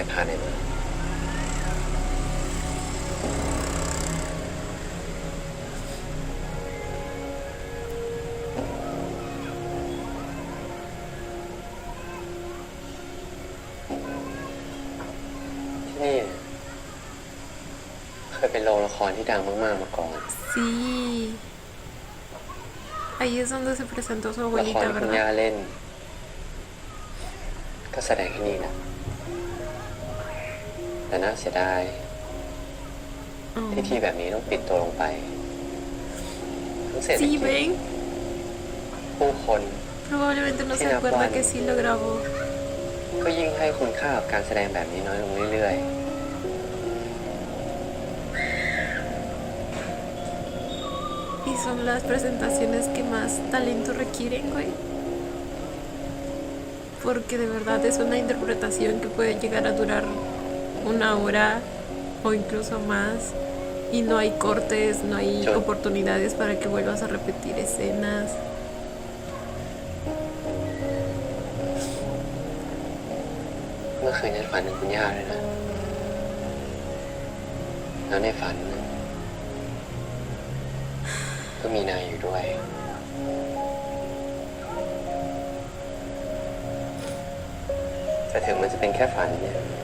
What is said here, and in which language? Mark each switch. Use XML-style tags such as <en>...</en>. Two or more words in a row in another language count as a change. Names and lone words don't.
<th>ใจพาเนี่ยมาที่นี่เคยเป็นโรงละครที่ดังมากๆมาก่อน</th> <es>Sí. Ahí es donde se presentó su</es> <th>ละคร</th> <es>abuelita,</es> <th>ที่คุณย่า</th> <es>¿verdad?</es> <th>เล่น ก็แสดงที่นี่แหละแต่น่าเสียดายที่ที่แบบนี้ต้องปิดตัวลงไปทั้งเศรษฐ</th> <es>Sí,</es> <th>กิจ</th> <es>ven.</es> <th>ผู้คน</th> <es>Probablemente no se Tiene acuerda Juan. que sí lo grabó.</es> <th>ก็ยิ่งให้คุณค่ากับการแสดงแบบนี้น้อยลงเรื่อย</th> <es>Y son las presentaciones que más talento requieren, güey. Porque de verdad es una interpretación que puede llegar a durar 1 hora o incluso más. Y no hay cortes, no hay Yo- oportunidades para que vuelvas a repetir escenas.</es> <th>ๆเมื่อคืนฉันฝันถึงคุณย่าเลยนะแล้วในฝันน่ะ ก็มีนายอยู่ด้วยแต่ถึงมันจะเป็นแค่ฝันเนี่ย</th>